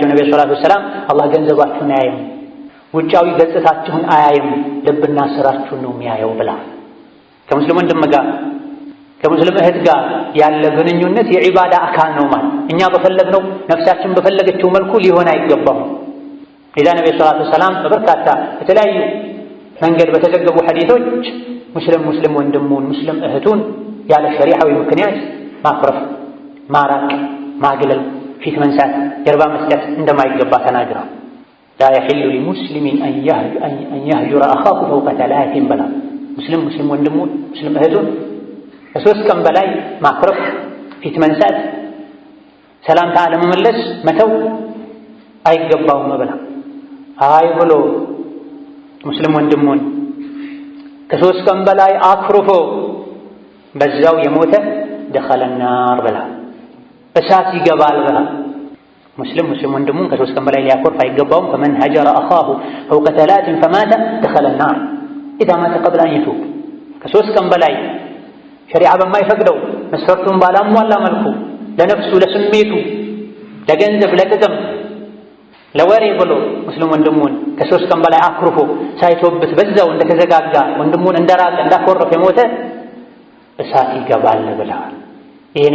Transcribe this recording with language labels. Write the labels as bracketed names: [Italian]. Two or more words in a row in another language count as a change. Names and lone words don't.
[Amharic] ነብዩ [Arabic] صلى الله عليه وسلم [Amharic] አላህ ገንዘባችሁን አያይም፣ ውጫዊ ገጽታችሁን አያይም፣ ልብና ስራችሁን ነው የሚያየው ብላ። ከሙስሊም ወንድም ጋር ከሙስሊም እህት ጋር ያለ ግንኙነት የዒባዳ አካል ነው ማለት እኛ በፈለግነው ነፍሳችን በፈለገችው መልኩ ሊሆን አይገባም። ኢዛ ነብዩ [Arabic] صلى الله عليه وسلم [Amharic] በበርካታ የተለያዩ መንገድ በተዘገቡ ሐዲሶች ሙስሊም ወንድሙን ሙስሊም እህቱን ያለ ሸሪዓዊ ምክንያት ማኩረፍ፣ ማራቅ፣ ማግለል፣ ፊት መንሳት፣ ጀርባ መስጠት እንደማይገባ ተናግረዋል። [Arabic] لا يحل لمسلم أن يهجر أخاه فوق 3 بلا [Amharic] مسلم ወንድሙን ሙስሊም እህቱን ከ3 ቀን በላይ ማኩረፍ፣ ፊት መንሳት፣ ሰላምታ አለመመለስ፣ መተው አይገባውም ብላ አይ ብሎ ሙስሊም ወንድሙን ከ3 ቀን በላይ አኩርፎ በዛው የሞተ [Arabic] دخل النار [Amharic] ብላ እሳት ይገባል ብላ ሙስሊም ወንድሙን ከ3 ቀን በላይ ሊያኮርፍ አይገባውም። [Arabic] فمن هجر أخاه فوق 3 فمات دخل النار إذا مات قبل أن يتوب [Amharic] ከ3 ቀን በላይ ሸሪዓ በማይፈቅደው መስፈርቱን ባላሟላ መልኩ ለነፍሱ ለስሜቱ ለገንዘብ ለጥቅም ለወሬ ብሎ ሙስሊም ወንድሙን ከ3 ቀን በላይ አኩርፎ ሳይቶበት በዛው እንደተዘጋጋ ወንድሙን እንደራቀ እንዳኮረፈ የሞተ እሳት ይገባል ብለዋል። ይሄ ነቢ